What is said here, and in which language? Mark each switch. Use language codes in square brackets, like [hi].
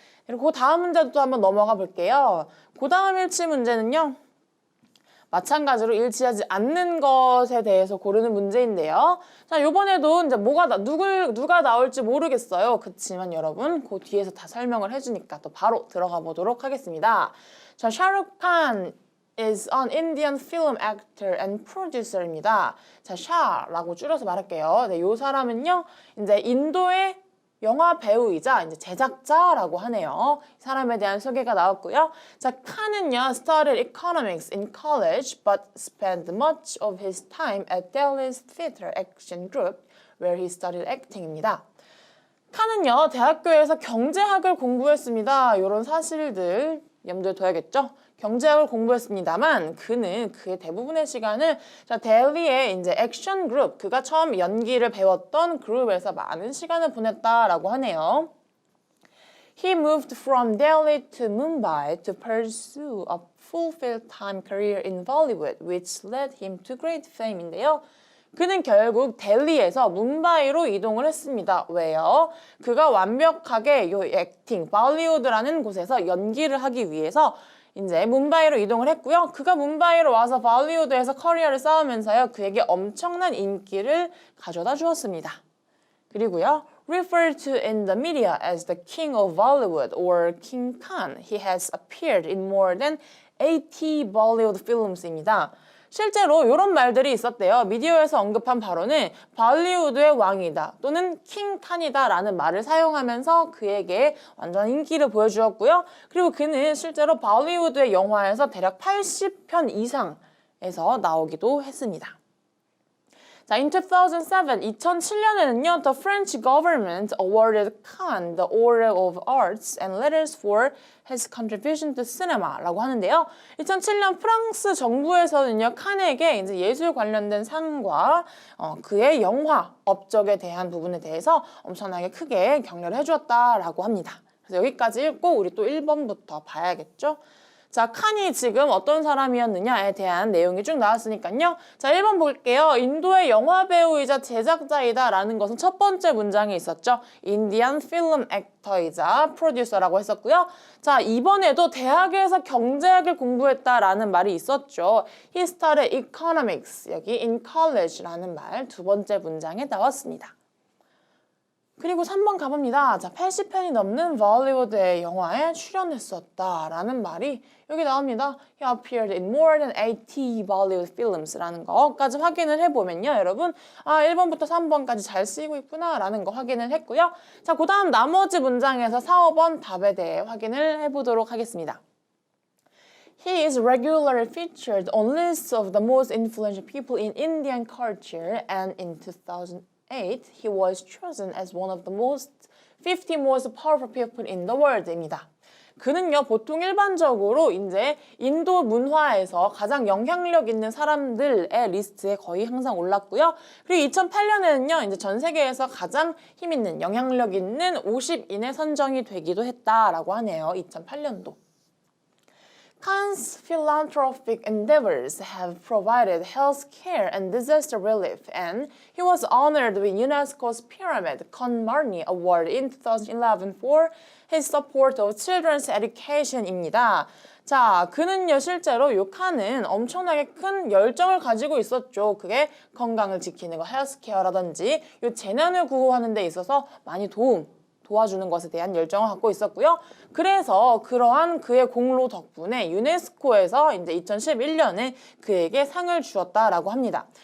[ko] 그리고 그 다음 문제도 한번 넘어가 볼게요. 그 다음 일치 문제는요, 마찬가지로 일치하지 않는 것에 대해서 고르는 문제인데요. 자, 요번에도 이제 누가 나올지 모르겠어요. 그치만 여러분, 그 뒤에서 다 설명을 해주니까 또 바로 들어가 보도록 하겠습니다. [en] 자, 샤룩칸 is an Indian film actor and producer입니다. [ko] 자, 샤라고 줄여서 말할게요. 네, 요 사람은요, 이제 인도의 영화 배우이자 이제 제작자라고 하네요. 이 사람에 대한 소개가 나왔고요. [en] 자, [ko] 칸은요, [en] studied economics in college but spent much of his time at Delhi's Theatre Action Group where he studied acting입니다. [ko] 칸은요, 대학교에서 경제학을 공부했습니다. 이런 사실들 염두에 둬야겠죠? 경제학을 공부했습니다만 그는 그의 대부분의 시간을 델리의 이제 액션 그룹, 그가 처음 연기를 배웠던 그룹에서 많은 시간을 보냈다라고 하네요. [en] He moved from Delhi to Mumbai to pursue a full-time career in Bollywood, which led him to great fame인데요. [ko] 그는 결국 델리에서 뭄바이로 이동을 했습니다. 왜요? 그가 완벽하게 요 액팅, 발리우드라는 곳에서 연기를 하기 위해서 이제 뭄바이로 이동을 했고요. 그가 뭄바이로 와서 발리우드에서 커리어를 쌓으면서요, 그에게 엄청난 인기를 가져다 주었습니다. [en] 그리고요, referred to in the media as the king of Bollywood or King Khan, he has appeared in more than 80 Bollywood films입니다. [ko] 실제로 이런 말들이 있었대요. 미디어에서 언급한 바로는 발리우드의 왕이다 또는 킹칸이다 라는 말을 사용하면서 그에게 완전 인기를 보여주었고요. 그리고 그는 실제로 발리우드의 영화에서 대략 80편 이상에서 나오기도 했습니다. [en] 자, in [ko] 2007년에는요, [en] the French government awarded Khan the Order of Arts and Letters for his contribution to cinema라고 하는데요. [ko] 2007년 프랑스 정부에서는요, 칸에게 이제 예술 관련된 상과 그의 영화 업적에 대한 부분에 대해서 엄청나게 크게 격려를 해주었다라고 합니다. 그래서 여기까지 읽고 우리 또 1번부터 봐야겠죠? 자, 칸이 지금 어떤 사람이었느냐에 대한 내용이 쭉 나왔으니까요. 자, 1번 볼게요. 인도의 영화 배우이자 제작자이다 라는 것은 첫 번째 문장에 있었죠. 인디안 필름 액터이자 프로듀서라고 했었고요. 자, 이번에도 대학에서 경제학을 공부했다라는 말이 있었죠. [en] He studied economics, [ko] 여기 [en] in college [ko] 라는 말 두 번째 문장에 나왔습니다. 그리고 3번 가봅니다. 자, 80편이 넘는 볼리우드의 영화에 출연했었다라는 말이 여기 나옵니다. [en] He appeared in more than 80 Bollywood films [ko] 라는 거까지 확인을 해보면요. 여러분, 1번부터 3번까지 잘 쓰이고 있구나 라는 거 확인을 했고요. 자, 그 다음 나머지 문장에서 4, 5번 답에 대해 확인을 해보도록 하겠습니다. [en] He is regularly featured on lists of the most influential people in Indian culture and in 2008, he was chosen as one of the 50 most powerful people in the world입니다. [ko] 그는요, 보통 일반적으로 이제 인도 문화에서 가장 영향력 있는 사람들의 리스트에 거의 항상 올랐고요. 그리고 2008년에는요, 이제 전 세계에서 가장 힘 있는, 영향력 있는 50인에 선정이 되기도 했다라고 하네요. 2008년도. [en] Khan's philanthropic endeavors have provided health care and disaster relief, and he was honored with UNESCO's Pyramid Khan Marni Award in 2011 for his support of children's education입니다. [ko] 자, 그는요 실제로 요 칸은 엄청나게 큰 열정을 가지고 있었죠. 그게 건강을 지키는 거, 헬스케어라든지 요 재난을 구호하는 데 있어서 많이 도와주는 것에 대한 열정을 갖고 있었고요. 그래서 그러한 그의 공로 덕분에 유네스코에서 이제 2011년에 그에게 상을 주었다라고 합니다.